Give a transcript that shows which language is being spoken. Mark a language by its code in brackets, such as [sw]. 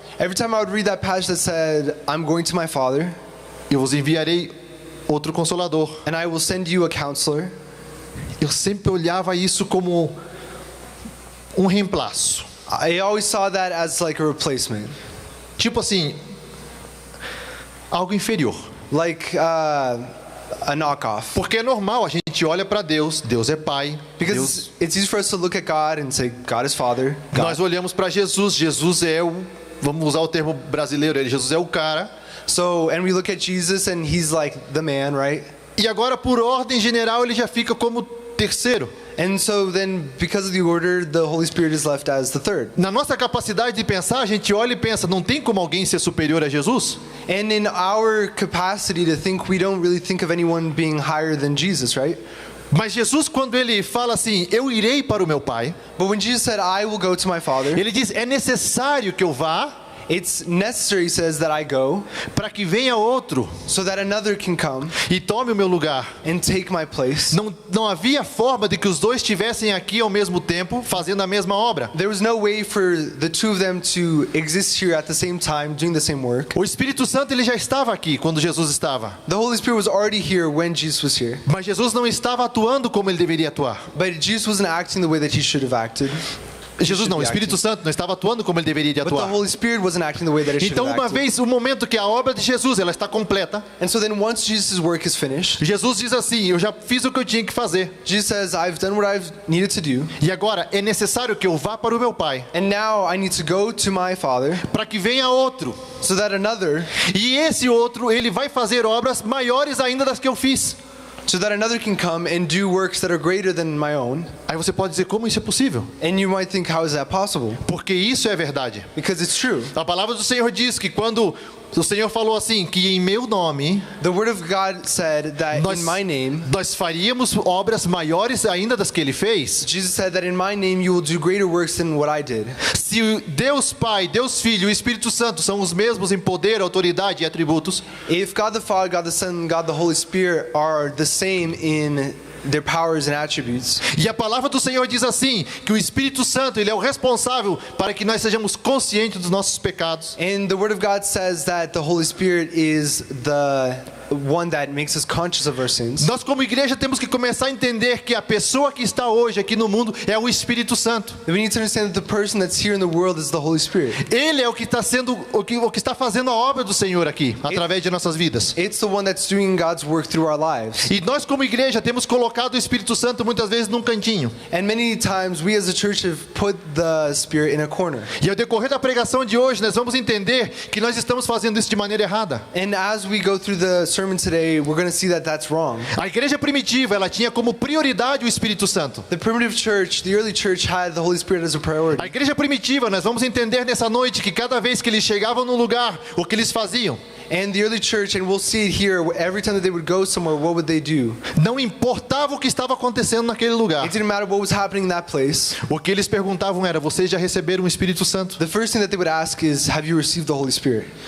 [en] every time I would read that passage that said, I'm going to my Father, [pt] eu vos enviarei outro consolador. [en] and I will send you a counselor, [pt] Eu sempre olhava isso como um reemplaço. [en] I always saw that as like a replacement. [pt] Tipo assim, algo inferior. [en] Like a knockoff. [pt] Porque é normal, a gente olha para Deus, Deus é Pai. [en] Because [pt] Deus, [en] it's easy for us to look at God and say, God is Father. [pt] nós [en] God. [pt] olhamos para Jesus, Jesus é o, vamos usar o termo brasileiro, Jesus é o cara. [en] So, and we look at Jesus and he's like the man, right? [pt] E agora, por ordem general, ele já fica como terceiro. [en] And so then, because of the order, the Holy Spirit is left as the third. [pt] Na nossa capacidade de pensar, a gente olha e pensa, não tem como alguém ser superior a Jesus? [en] And in our capacity to think, we don't really think of anyone being higher than Jesus, right? [pt] Mas Jesus, quando ele fala assim, eu irei para o meu Pai, [en] But when Jesus said, I will go to my Father, [pt] ele diz, é necessário que eu vá [en] it's necessary, he says, that I go [pt] para que venha outro [en] so that another can come [pt] e tome o meu lugar. [en] and take my place. [pt] Não havia forma de que os dois estivessem aqui ao mesmo tempo, fazendo a mesma obra. [en] There was no way for the two of them to exist here at the same time, doing the same work. [pt] O Espírito Santo ele já estava aqui quando Jesus estava, [en] The Holy Spirit was already here when Jesus was here. [pt] mas Jesus não estava atuando como ele deveria atuar. [en] But Jesus wasn't acting the way that he should have acted. [pt] Jesus não, o Espírito Santo não estava atuando como ele deveria [en] But the [pt] atuar. [en] Holy Spirit wasn't acting the way that it should [pt] Então, [en] have [pt] uma [en] acted. [pt] vez, o momento que a obra de Jesus ela está completa, [en] And so then once Jesus' work is finished, [pt] Jesus diz assim, eu já fiz o que eu tinha que fazer. [en] Jesus says, I've done what I've needed to do. [pt] E agora é necessário que eu vá para o meu Pai, [en] And now I need to go to my Father [pt] para que venha outro. [en] so that another [pt] E esse outro, ele vai fazer obras maiores ainda das que eu fiz. [en] can come and do works that are greater than my own. [pt] Aí você pode dizer, como isso é possível? [en] And you might think, how is that possible? [pt] Porque isso é verdade. [en] Because it's true. [pt] A palavra do Senhor diz que quando o Senhor falou assim, que em meu nome [en] The Word of God said that [pt] nós, [en] in my name, [pt] nós faríamos obras maiores ainda das que ele fez. [en] Jesus said that in my name you will do greater works than what I did. [pt] Se o Deus Pai, Deus Filho e o Espírito Santo são os mesmos em poder, autoridade e atributos, [en] If God the Father, God the Son, God the Holy Spirit are the same in their powers and attributes, [pt] e a palavra do Senhor diz assim, que o Espírito Santo ele é o responsável para que nós sejamos conscientes dos nossos pecados. [en] and the Word of God says that the Holy Spirit is the one that makes us conscious of our sins. [pt] Nós como igreja temos que começar a entender que a pessoa que está hoje aqui no mundo é o Espírito Santo. [en] We need to understand that the person that's here in the world is the Holy Spirit. [pt] Ele é o que está sendo o que está fazendo a obra do Senhor aqui, através de nossas vidas. [en] It's the one that's doing God's work through our lives. [pt] E nós como igreja temos colocado o Espírito Santo muitas vezes num cantinho. [en] And many times we as a church have put the Spirit in a corner. [pt] E ao decorrer da pregação de hoje, nós vamos entender que nós estamos fazendo isso de maneira errada. [en] And as we go through the sermon today, we're going to see that that's wrong. [pt] A igreja primitiva, ela tinha como prioridade o Espírito Santo. [en] The primitive church, the early church had the Holy Spirit as a priority. [pt] A igreja primitiva, nós vamos entender nessa noite que cada vez que eles chegavam num lugar, o que eles faziam? [en] And the early church, and we'll see it here, every time that they would go somewhere, what would they do? [pt] Não importava o que estava acontecendo naquele lugar. [en] It didn't matter what was happening in that place. [pt] O que eles perguntavam era, vocês já receberam o Espírito Santo? [en] The first thing that they would ask is, have you received the Holy Spirit?